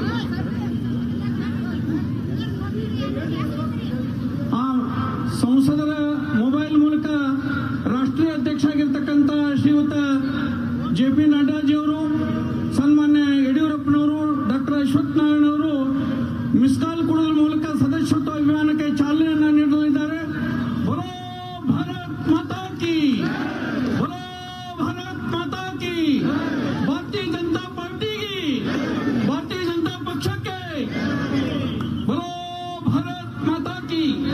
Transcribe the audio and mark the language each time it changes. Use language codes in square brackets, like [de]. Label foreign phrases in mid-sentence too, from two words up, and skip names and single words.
[kn] ಆ ಸಂಸದರ ಮೊಬೈಲ್ ಮೂಲಕ ರಾಷ್ಟ್ರೀಯ ಅಧ್ಯಕ್ಷ ಆಗಿರ್ತಕ್ಕಂಥ ಶ್ರೀಯುತ ಜೆಪಿ ನಡ್ಡಾಜಿ ಅವರು, ಸನ್ಮಾನ್ಯ ಯಡಿಯೂರಪ್ಪನವರು, ಡಾಕ್ಟರ್ ಅಶ್ವತ್ಥ ನಾರಾಯಣ ಅವರು ಮಿಸ್ ಕಾಲ್ ಕೊಡೋದ್ರ ಮೂಲಕ ಸದಸ್ಯತ್ವ ಅಭಿಯಾನಕ್ಕೆ ಚಾಲನೆಯನ್ನು ನೀಡಲಿದ್ದಾರೆ। [hi] बोलो भारत माता की, बोलो भारत माता की, भारतीय जनता पार्टी की, भारतीय जनता पक्ष के, बोलो भारत माता की।